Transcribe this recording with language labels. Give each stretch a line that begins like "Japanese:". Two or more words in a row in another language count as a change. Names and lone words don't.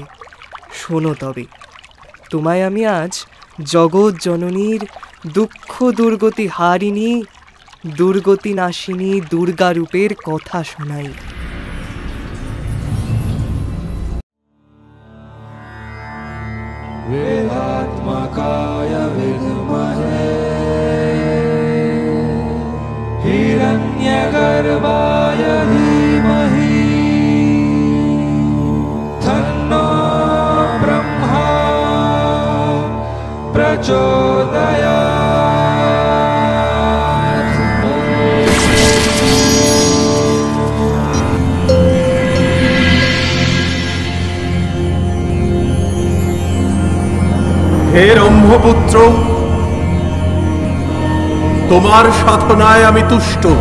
Bangla: শোনো তবে, তোমায় আমি আজ জগৎ জননীর দুঃখ দুর্গতি হারিণী দুর্গতি নাশিনী দুর্গা রূপের কথা শোনাই।
Sanskrit: वेदात्मकाय विद्महे हिरण्यगर्भाय धीमहि तन्नो ब्रह्मा प्रचोदयात्।
Bangla: হে ব্রহ্মপুত্র, তোমার সাধনায় আমি তুষ্ট।